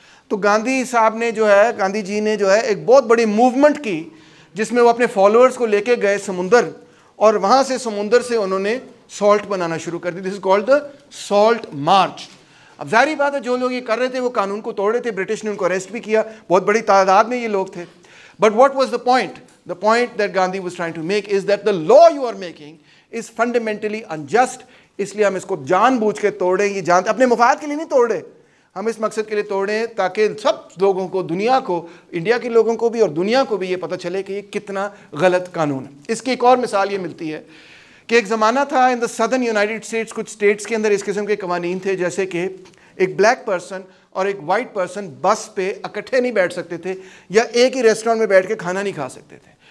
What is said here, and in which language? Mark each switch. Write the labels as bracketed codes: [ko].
[ur] تو گاندھی صاحب نے جو ہے, گاندھی جی نے جو ہے ایک بہت بڑی موومنٹ کی, جس میں وہ اپنے فالوورز کو لے کے گئے سمندر, اور وہاں سے سمندر سے انہوں نے سالٹ بنانا شروع کر دی. [en] This is called the Salt March. [ur] اب ظاہری بات ہے جو لوگ یہ کر رہے تھے وہ قانون کو توڑ رہے تھے. برٹش نے ان کو اریسٹ بھی کیا, بہت بڑی تعداد میں یہ لوگ تھے. [en] But what was the point? The point that Gandhi was trying to make is that the law you are making is fundamentally unjust. [ur] اس لیے ہم اس کو جان بوجھ کے توڑیں. یہ جان اپنے مفاد کے لیے نہیں توڑ رہے, ہم اس مقصد کے لیے توڑ رہے ہیں تاکہ سب لوگوں کو, دنیا کو, انڈیا کے لوگوں کو بھی اور دنیا کو بھی یہ پتہ چلے کہ یہ کتنا غلط قانون ہے. اس کی ایک اور مثال یہ ملتی ہے کہ ایک زمانہ تھا [en] in the southern United States, [ur] کچھ اسٹیٹس کے اندر اس قسم کے قوانین تھے, جیسے کہ ایک بلیک پرسن اور ایک وائٹ پرسن بس پہ اکٹھے نہیں بیٹھ سکتے تھے, یا ایک ہی ریسٹورینٹ میں بیٹھ کے کھانا نہیں کھا سکتے تھے.